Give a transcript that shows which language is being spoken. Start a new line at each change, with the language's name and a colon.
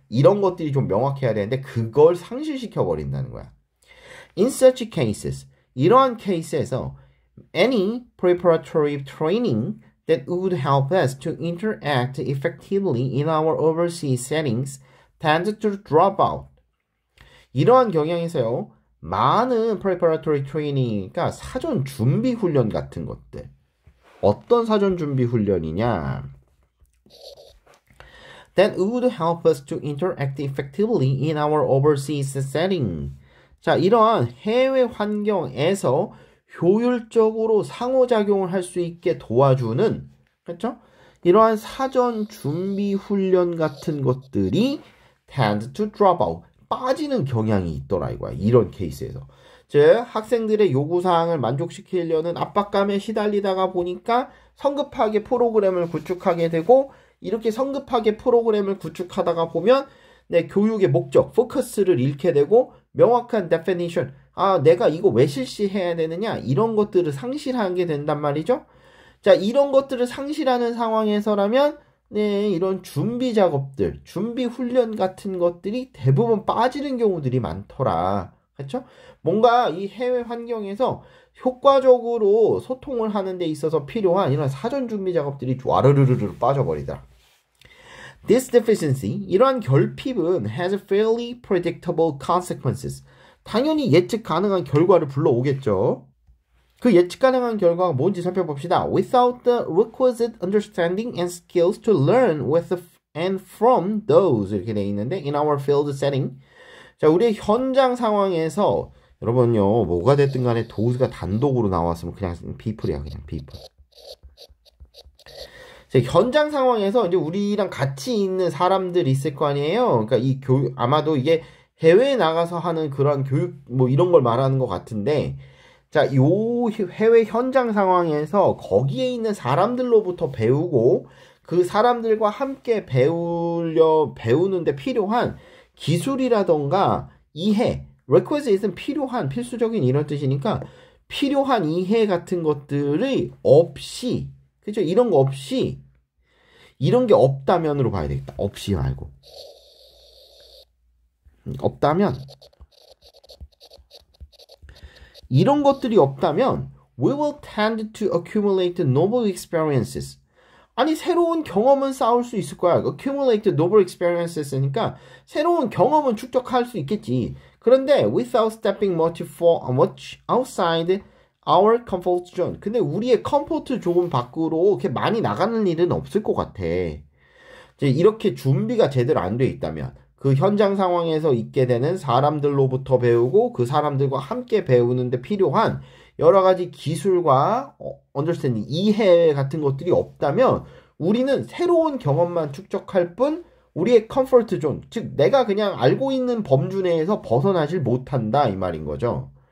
Korean: 이런 것들이 좀 명확해야 되는데 그걸 상실시켜 버린다는 거야.
English: In such cases,
Korean: 이러한 케이스에서
English: any preparatory training that would help us to interact effectively in our overseas settings tend to drop out.
Korean: 이러한 경향에서요. 많은 preparatory training, 그러니까 사전 준비 훈련 같은 것들. 어떤 사전 준비 훈련이냐?
English: That would help us to interact effectively in our overseas setting.
Korean: 자, 이러한 해외 환경에서 효율적으로 상호작용을 할 수 있게 도와주는, 그렇죠? 이러한 사전 준비 훈련 같은 것들이
English: tend to drop out.
Korean: 빠지는 경향이 있더라 이거야. 이런 케이스에서. 즉 학생들의 요구사항을 만족시키려는 압박감에 시달리다가 보니까 성급하게 프로그램을 구축하게 되고 이렇게 성급하게 프로그램을 구축하다가 보면 내 교육의 목적, 포커스를 잃게 되고 명확한 definition, 내가 이거 왜 실시해야 되느냐 이런 것들을 상실하게 된단 말이죠. 자, 이런 것들을 상실하는 상황에서라면 네, 이런 준비 작업들, 준비 훈련 같은 것들이 대부분 빠지는 경우들이 많더라. 그렇죠? 뭔가 이 해외 환경에서 효과적으로 소통을 하는 데 있어서 필요한 이런 사전 준비 작업들이 와르르르르 빠져버리더라.
English: This deficiency,
Korean: 이러한 결핍은
English: has fairly predictable consequences.
Korean: 당연히 예측 가능한 결과를 불러오겠죠. 그 예측 가능한 결과가 뭔지 살펴봅시다.
English: Without the requisite understanding and skills to learn with and from those
Korean: 이렇게 돼 있는데
English: in our field setting.
Korean: 자, 우리의 현장 상황에서 여러분요, 뭐가 됐든 간에 does가 단독으로 나왔으면 그냥 people이야, 그냥 people. 자, 현장 상황에서 이제 우리랑 같이 있는 사람들이 있을 거 아니에요. 그러니까 이 교육 아마도 이게 해외에 나가서 하는 그런 교육 뭐 이런 걸 말하는 것 같은데. 자, 요 해외 현장 상황에서 거기에 있는 사람들로부터 배우고 그 사람들과 함께 배우는데 필요한 기술이라던가 이해, requisite은 필요한, 필수적인 이런 뜻이니까 필요한 이해 같은 것들이 없이, 그죠? 이런 거 없이, 이런 게 없다면으로 봐야 되겠다. 없이 말고. 없다면, 이런 것들이 없다면
English: we will tend to accumulate novel experiences.
Korean: 아니 새로운 경험은 쌓을 수 있을 거야.
English: accumulate novel experiences
Korean: 니까 새로운 경험은 축적할 수 있겠지.
English: 그런데 without stepping much outside our comfort zone.
Korean: 근데 우리의 컴포트 존 밖으로 이렇게 많이 나가는 일은 없을 것 같아. 이제 이렇게 준비가 제대로 안 돼 있다면 그 현장 상황에서 있게 되는 사람들로부터 배우고 그 사람들과 함께 배우는데 필요한 여러 가지 기술과 understanding, 이해 같은 것들이 없다면 우리는 새로운 경험만 축적할 뿐 우리의 comfort zone, 즉 내가 그냥 알고 있는 범주 내에서 벗어나질 못한다 이 말인 거죠.